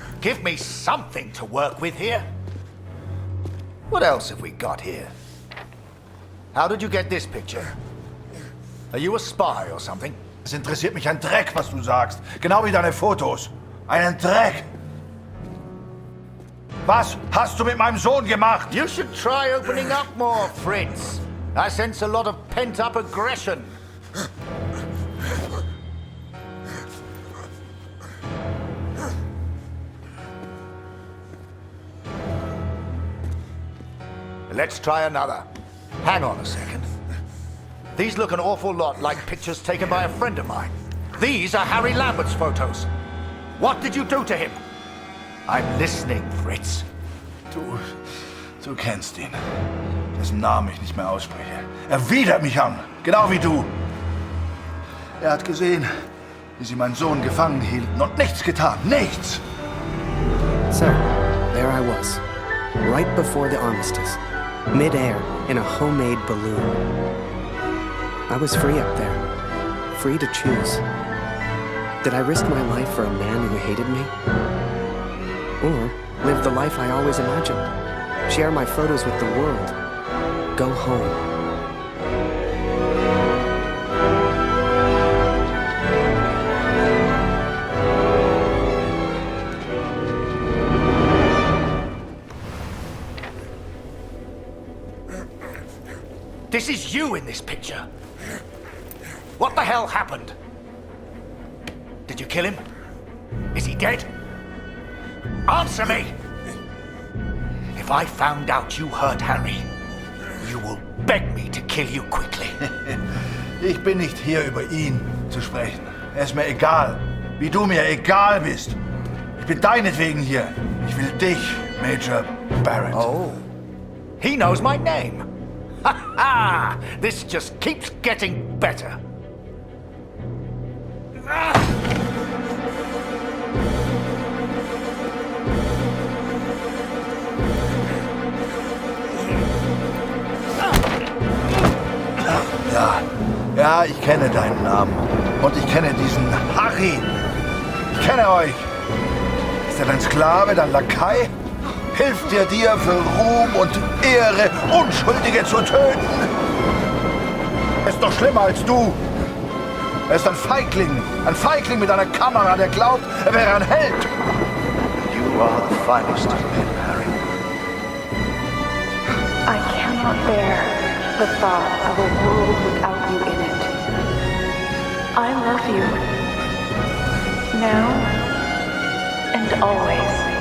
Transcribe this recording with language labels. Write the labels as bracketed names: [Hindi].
[English] Give me something to work with here. What else have we got here? How did you get this picture? Are you a spy or something? [German] Es interessiert mich ein Dreck, was du sagst. Genau wie deine Fotos. Einen Dreck. Was hast du mit meinem Sohn gemacht? [English] You should try opening up more, Fritz. I sense a lot of pent-up aggression. Let's try another. Hang on a second. These look an awful lot like pictures taken by a friend of mine. These are Harry Lambert's photos. What did you do to him? I'm listening, Fritz. [German] Du kennst ihn. Dessen Namen ich nicht mehr ausspreche. Er widert mich an. Genau wie du. Er hat gesehen, wie sie meinen Sohn gefangen hielten und nichts getan. Nichts! [English] So, there I was, right before the armistice, mid-air in a homemade balloon. I was free up there, free to choose. Did I risk my life for a man who hated me? Or live the life I always imagined? Share my photos with the world? Go home? This is you in this picture. What the hell happened? Did you kill him? Is he dead? Answer me! If I found out you hurt Harry, you will beg me to kill you quickly. [German] Ich bin nicht hier, über ihn zu sprechen. Es ist mir egal, wie du mir egal bist. Ich bin deinetwegen hier. Ich will dich, Major Barrett. [English] Oh, he knows my name. Ha ha! This just keeps getting better. [German] Ja, ich kenne deinen Namen. Und ich kenne diesen Harry. Ich kenne euch. Ist er dein Sklave, dein Lakai? Hilft er dir für Ruhm und Ehre, Unschuldige zu töten? Er ist doch schlimmer als du. Er ist ein Feigling mit einer Kamera, der glaubt, er wäre ein Held. [English] You are the finest of men, Harry. I cannot bear the thought of a world without you in it. I love you. Now and always.